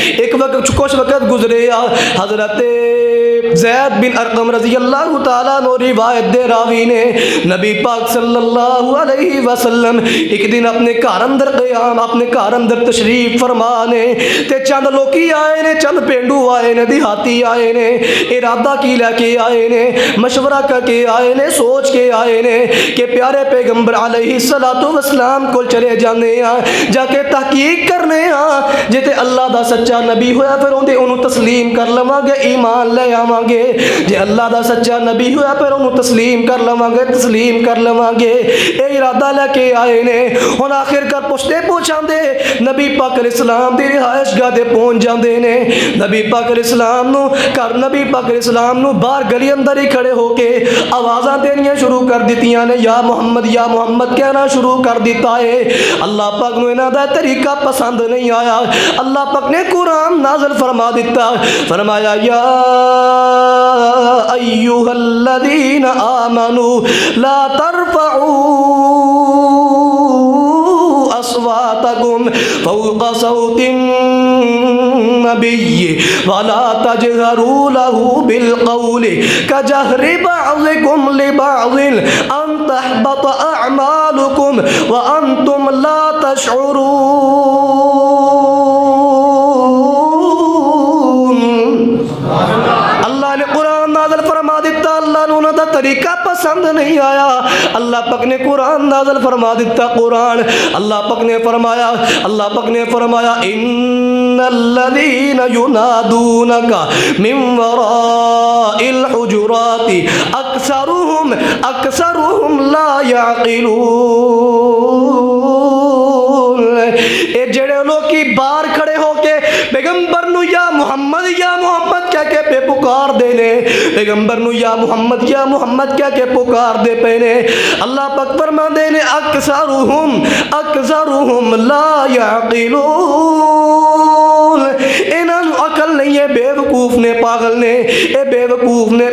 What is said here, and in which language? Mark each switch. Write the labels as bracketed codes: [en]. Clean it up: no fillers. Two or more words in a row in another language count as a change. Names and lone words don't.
[pa] ایک وقت کچھ وقت گزریا, حضرت زید بن ارقم [ar] رضی اللہ تعالیٰ عنہ [pa] روایت دے راوی نے نبی پاک [ar] صلی اللہ علیہ وسلم [pa] ایک دن اپنے گھر اندر قیام, اپنے گھر اندر تشریف فرمانے تے چند لوکی آئے نے, چند پینڈو آئے نے, دیہاتی آئے نے. ارادہ کی لے کے آئے نے, مشورہ کر کے آئے نے, سوچ کے آئے نے کہ پیارے پیغمبر [ar] علیہ الصلوۃ والسلام [pa] کو چلے جانے ہیں, جا کے تحقیق کرنے ہیں, جتے اللہ دا سچا نبی ہویا پھر انہوں تسلیم کر لواں گے, ایمان لے آواں گے جے اللہ دا سچا نبی ہویا پھر انہوں تسلیم کر لواں گے تسلیم کر لواں گے اے ارادہ لے کے آئے نے ہن آخر کر پوچھاں دے نبی پاک [ar] علیہ السلام [pa] دی رہائش گاہ تے پہنچ جاندے نے نبی پاک [ar] علیہ السلام [pa] نو گھر نبی پاک [ar] علیہ السلام [pa] نو باہر گلی اندر ہی کھڑے ہو کے آوازاں دینیاں شروع کر دیتیاں نے یا محمد کہنا شروع کر دیتا ہے اللہ پاک نو انہاں دا طریقہ پسند نہیں آیا اللہ پاک نے قرآن نازل فرما دیتا فرمایا یا [ar] ایھا الذین آمنوا لا ترفعوا اصواتکم فوق صوت النبی ولا تجہروا له بالقول كجهر بعضكم لبعض ان تحبط اعمالكم وانتم لا [pa] تشعرون اللہ نے قرآن نازل فرما دیتا اللہ نے انہوں دا طریقہ پسند نہیں آیا اللہ پاک نے قرآن نازل فرما دیتا قرآن اللہ پاک نے فرمایا [ar] ان الذین ینادونک من وراء الحجرات اکثرهم لا یعقلون [pa] اے جڑے لوگ کی باہر کھڑے ہو کے پیغمبر نو یا محمد کہہ کے پہ پکار دے نے پیغمبر نو یا محمد کہہ کے پکار دے پہ نے اللہ پاک فرما دے نے [ar] اکثرهم لا یعقلون [pa] انہاں نو عقل نہیں ہے بے وقوف نے پاگل نے اے بے وقوف نے